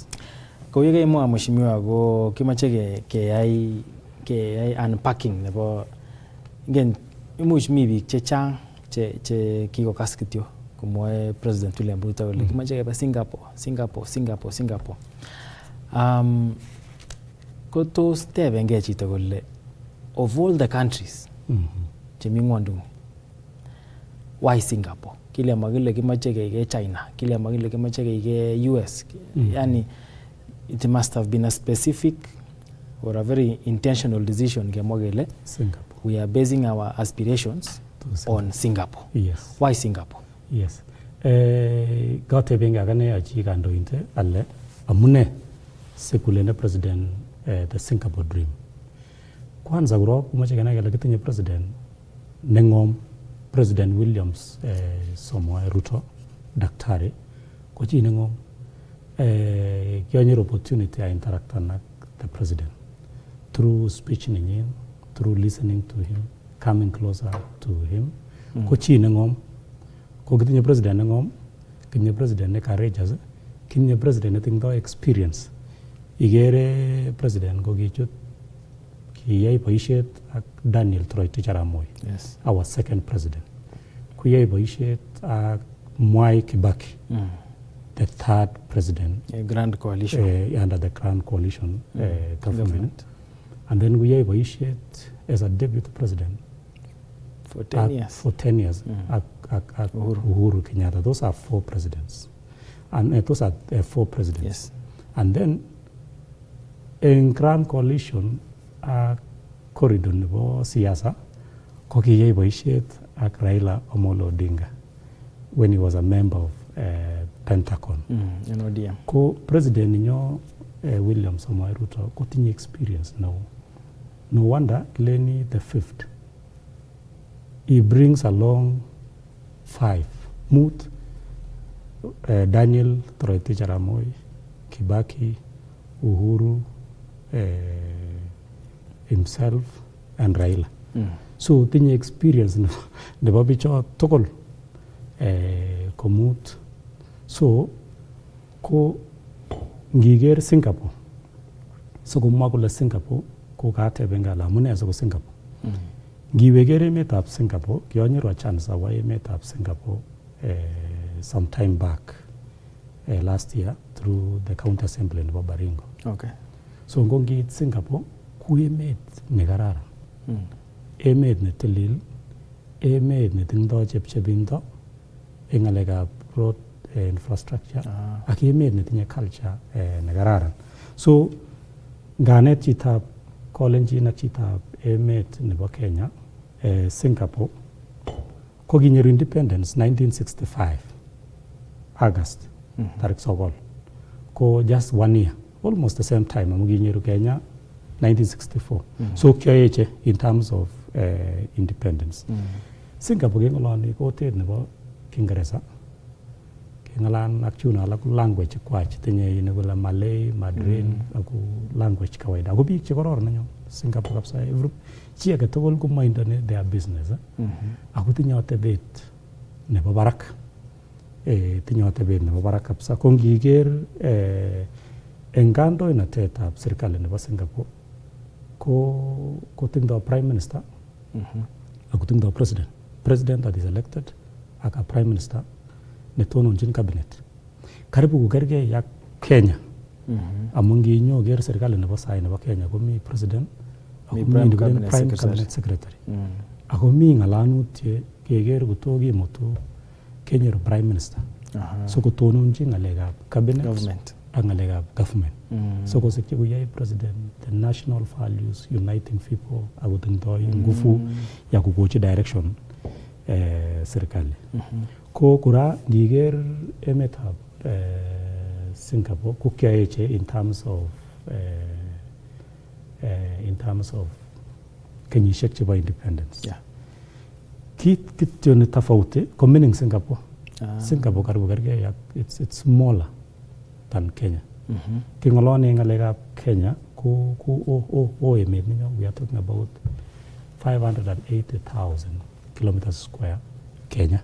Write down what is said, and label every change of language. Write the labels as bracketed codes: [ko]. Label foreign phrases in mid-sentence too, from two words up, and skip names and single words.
[kln] Ko yekemwa mheshimiwa ko kimache keyai unpacking nebo ngen imuch mi biik chechang che kikokas kityo komwae President William Ruto kole kimache keba Singapore. Ko tos tebengei chito kole [en] of all the countries [kln] chemi ngwonduni, [en] why Singapore? [kln] Kile makile kimache keige China, kile makile kimache keige US. [en] Yani it must have been a specific or a very intentional decision [kln] kemwa kele [en] Singapore. We are basing our aspirations on Singapore. Yes. Why Singapore? Yes. [kln] Gatebenga gane achi kandointe alle amune sikulene president [en] the Singapore dream. [kln] Kwanza kuro kumache kenai kele kitinye president neng'om, President Williams Samoei Ruto daktari ko chi neng'om. [en] Kionyor opportunity I interact with the president through speech ninyin, through listening to him, coming closer to him. [kln] Ko chi neng'om. Ko kitinye president neng'om, kitinye president ne courageous, kitinye president ne tingdo experience. Igere president ko kichut kiyai boisiet ak Daniel Toroitich arap Moi. [en] Yes. Our second president. [kln] Kuyai boisiet ak [en] Mwai Kibaki. The third president. A grand coalition. Under the grand coalition government. And then [kln] kuyai boisiet [en] as a deputy president. For 10 years. For 10 years. At Uhuru Kenyatta. Those are four presidents. And those are four presidents. Yes. And then in grand coalition corridor [kln] nebo siasa ko kiyai boisiet ak [en] Raila Amolo Odinga when he was a member of Pentagon. ODM. [kln] Ko president ninyo William Samoei Ruto ko tinye [en] experience now. No wonder Lenny the fifth. He brings along Mut, Daniel Toroitich arap Moi, Kibaki, Uhuru, himself and Raila. [kln] So tinye experience nebo bicho tugul komut. So ko ngiger Singapore. So kumwa kole Singapore ko katebenga la amune siko Singapore. Ngiweger emetab Singapore, kionyoru chance awa emetab Singapore [en] some time back last year through the county assembly [kln] nebo Baringo. [en] Okay. [kln] So ngongiit Singapore ku emet ne kararan. Emet ne tilil, emet ne tingdo chepchebindo eng ngalekab [en] road infrastructure [kln] ak emet ne tinye culture ne kararan. So nganet chitab Kalenjin ak chitab emet nebo Kenya, Singapore ko kinyoru independence 1965 August tarik sokol. [en] Ko just 1 year, almost the same time, amuginyeru Kenya, 1964. [kln] So kyoeche [en] in terms of independence. [kln] Singapore kengoloni kotet nebo Kingereza. Kengalan ak chuna alak language kwach tinye inekula Malay, Mandarin aku language kawaida. Ako biik che kororon nanyo Singapore kabisa every chi age tugul ko mindone [en] their business. [kln] Ako tinye atebet nebo barak. Tinye atebet nebo barak kabisa. Ko ngiker eng kandoinatetab serikali nebo Singapore ko tingdo [en] prime minister [kln] ako tingdo [en] president that is elected [kln] ak [en] a prime minister [kln] netononjin cabinet. Karibu kukergei yak Kenya. Amu nginyo ker serikali nebo sai nebo Kenya komi president ako mi [en] prime cabinet secretary. [kln] Ako mi ngalanutye keker kotoki mutu kenyoru [en] prime minister. [kln] So kotononjin ngalekab cabinet ak ngalekab government. So kosikyi kuyai president [en] the national values uniting people [kln] ako tingdoi [sw] nguvu ya [kln] kukochi direction serikali. Ko kura ngiker emetab Singapore ko kyoeche [en] in terms of [kln] kenyisiek chebo independence. Kit kityo [sw] ni tofauti [kln] ko mining Singapore. Singapore karibu kergei yak [en] it's smaller than Kenya. [kln] Kingoloni ngalekab Kenya ko emet ninyo, [en] we are talking about 580,000 kilometers square Kenya.